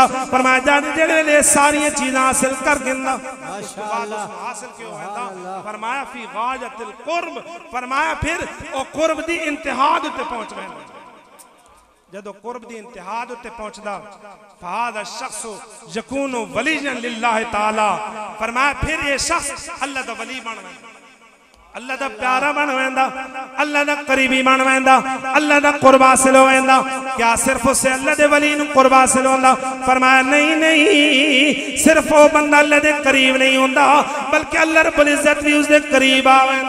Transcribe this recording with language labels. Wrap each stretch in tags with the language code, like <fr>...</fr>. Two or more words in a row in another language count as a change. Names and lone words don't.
<pa>فرمایا جیہڑے لے ساریاں چیزاں حاصل کر گِندا، ماشاءاللہ حاصل کیوں ہوندا? فرمایا</pa> <ar>في غاية القرب,</ar> <pa>فرمایا فیر او قرب دی انتہا تے پہنچ گئے. جدوں قرب دی انتہا اُتے پہنچدا,</pa> <ar>فهذا الشخص يكون وليا لله تعالى.</ar> <pa>فرمایا فیر ایہہ شخص اللہ دا ولی بن ویندا، اللہ دا پیارا بن ویندا، اللہ دا قریبی بن ویندا، اللہ دا قرب حاصل ہو ویندا.</pa> <ur>کیا صرف اس سے</ur> <pa>اللہ دے ولی نوں قرب حاصل ہوندا؟ فرمایا نہیں، صرف او بندہ اللہ دے قریب نہیں ہوندا، بلکہ اللہ رب العزت بھی اوہدے قریب آ ویندا.</pa>